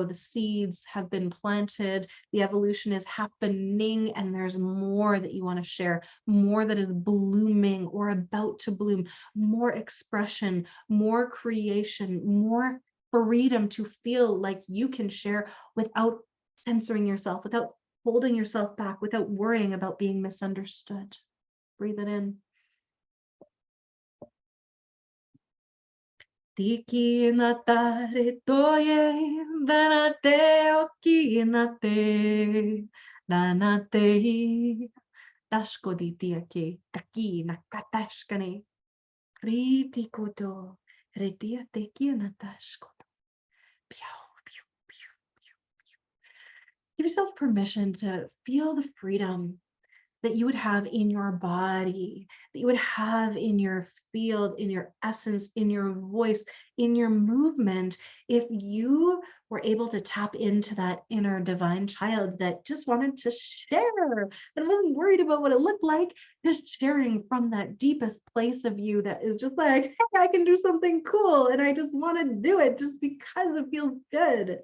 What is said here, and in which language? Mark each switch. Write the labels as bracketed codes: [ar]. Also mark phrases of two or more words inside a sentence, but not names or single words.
[en] The seeds have been planted, the evolution is happening, and there's more that you want to share, more that is blooming or about to bloom, more expression, more creation, more freedom to feel like you can share without censoring yourself, without holding yourself back, without worrying about being misunderstood. Breathe it in. Tiki natare toye, danate oki nate, danate, dashko ditiake, taki nakatashkane, riti koto, retia teki natashko. Give yourself permission to feel the freedom that you would have in your body, that you would have in your field, in your essence, in your voice, in your movement, if you were able to tap into that inner divine child that just wanted to share, that wasn't worried about what it looked like, just sharing from that deepest place of you that is just like, hey, I can do something cool and I just want to do it just because it feels good.